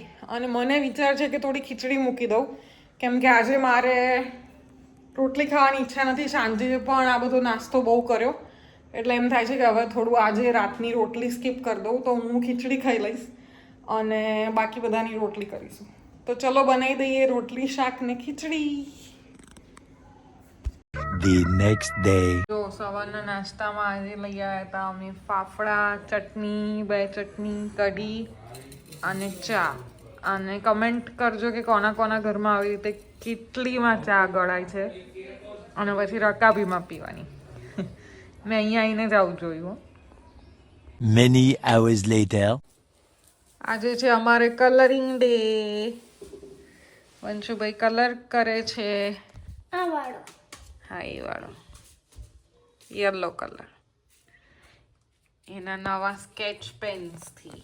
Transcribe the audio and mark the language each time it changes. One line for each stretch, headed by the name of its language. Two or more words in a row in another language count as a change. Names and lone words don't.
Gujarati: અને મને વિચાર છે કે થોડી ખીચડી મૂકી દઉં, કેમ કે આજે મારે રોટલી ખાવાની ઈચ્છા નથી. સાંજે પણ આ બધો નાસ્તો બહુ કર્યો એટલે એમ થાય છે કે હવે થોડું આજે રાતની રોટલી સ્કીપ કરી દઉં. તો હું ખીચડી ખાઈ લઈશ અને બાકી બધાની રોટલી કરીશું. તો ચલો બનાવી દઈએ રોટલી શાક ને ખીચડી.
English: The next day.
Gujarati: જો સવારના નાસ્તામાં આજે લઈ આવ્યા હતા અમે ફાફડા, ચટણી, બે ચટણી, કઢી અને ચા. અને કમેન્ટ કરજો કે કોના કોના ઘરમાં આવી રીતે કેટલીમાં ચા ગળાય છે અને પછી રકાબીમાં પીવાની. મેં અહીંયા આવીને જ આવું જોયું.
English: Many hours later.
Gujarati: આજે છે અમારે
English: coloring day.
Gujarati: વંશુભાઈ કલર કરે છે. આ વાળો. હા એ વાળો
English: yellow color
Gujarati: એના નવા સ્કેચ પેન્સથી.